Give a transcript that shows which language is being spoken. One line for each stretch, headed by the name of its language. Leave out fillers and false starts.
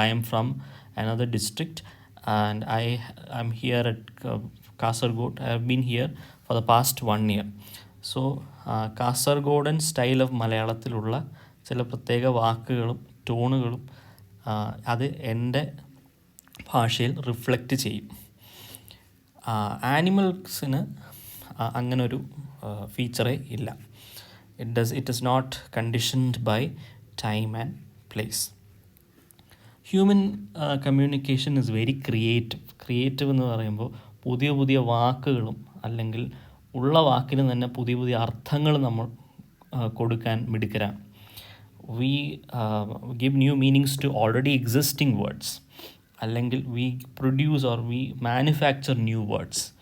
English: I am from another district and I am here at Kasargod. I have been here for the past 1 year.
Malayalam: So കാസർഗോഡൻ style of മലയാളത്തിലുള്ള ചില പ്രത്യേക വാക്കുകളും ടോണുകളും അത് എൻ്റെ ഭാഷയിൽ reflect ചെയ്യും. ആനിമൽസിന് അങ്ങനൊരു ഫീച്ചറേ ഇല്ല.
English: It is not conditioned by time and place. Human communication is very creative
Malayalam: എന്ന് പറയുമ്പോൾ പുതിയ പുതിയ വാക്കുകളും അല്ലെങ്കിൽ ഉള്ള വാക്കിന് തന്നെ പുതിയ പുതിയ അർത്ഥങ്ങൾ നമ്മൾ കൊടുക്കാൻ മിടുക്കരാണ്.
English: We give new meanings to already existing words, അല്ലെങ്കിൽ we produce or we manufacture new words.